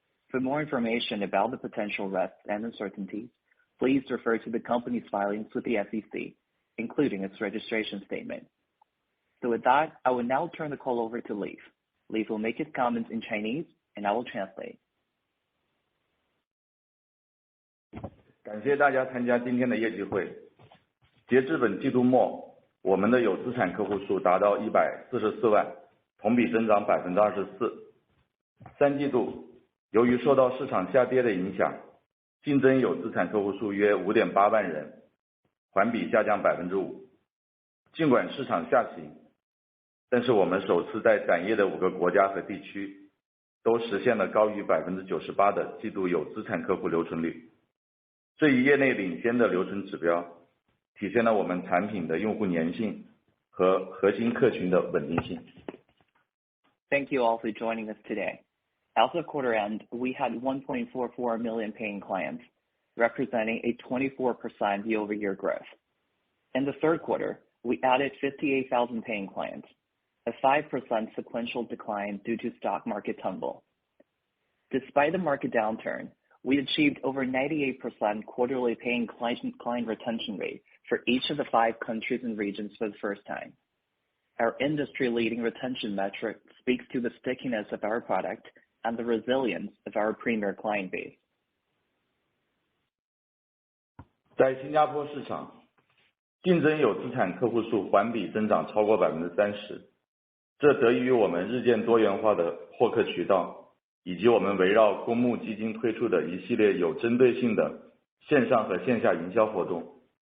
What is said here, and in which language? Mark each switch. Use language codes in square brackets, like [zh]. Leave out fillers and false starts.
[en] For more information about the potential risks and uncertainties, please refer to the company's filings with the SEC, including its registration statement. So with that, I will now turn the call over to Leaf. Leaf will make his comments in Chinese, and I will translate. [zh] 感谢大家参加今天的业绩会。截至本季度末，我们的有资产客户数达到144万，同比增长 24%。三季度，由于受到市场下跌的影响，净增有资产客户数约 5.8 万人，环比下降 5%。尽管市场下行，但是我们首次在展业的5个国家和地区都实现了高于 98% 的季度有资产客户留存率。这一业内领先的留存指标，体现了我们产品的用户粘性和核心客群的稳定性。 [en] Thank you all for joining us today. As of quarter end, we had 1.44 million paying clients, representing a 24% year-over-year growth. In the third quarter, we added 58,000 paying clients, a 5% sequential decline due to stock market tumble. Despite the market downturn, we achieved over 98% quarterly paying client retention rate for each of the 5 countries and regions for the first time. Our industry-leading retention metric speaks to the stickiness of our product and the resilience of our premier client base. [zh] 在新加坡市场，净增有资产客户数环比增长超过 30%， 这得益于我们日渐多元化的获客渠道，以及我们围绕公募基金推出的一系列有针对性的线上和线下营销活动。